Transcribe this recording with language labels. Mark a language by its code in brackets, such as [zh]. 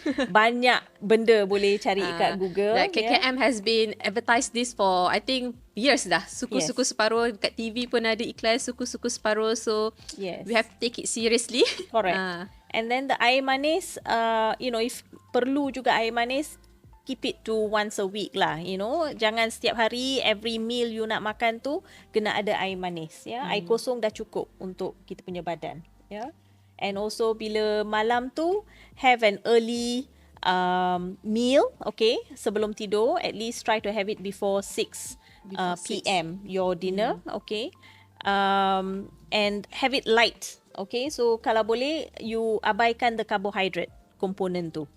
[ms] Banyak benda boleh cari kat Google. [en] KKM has been advertised this for I think years dah. [ms] Suku-suku separuh, kat TV pun ada iklan suku-suku separuh. [en] So we have to take it seriously. Correct. And then the air manis, if [ms] perlu juga air manis, [en] keep it to once a week lah. [ms] Jangan setiap hari, [en] every meal you [ms] nak makan tu kena ada air manis. Air kosong dah cukup untuk kita punya badan. [en] And also [ms] bila malam tu, [en] have an early meal, okay, [ms] sebelum tidur. [en] At least try to have it before 6 p.m. your dinner, okay. and have it light. Okay, so [ms] kalau boleh [en] you [ms] abaikan [en] the carbohydrate component tu.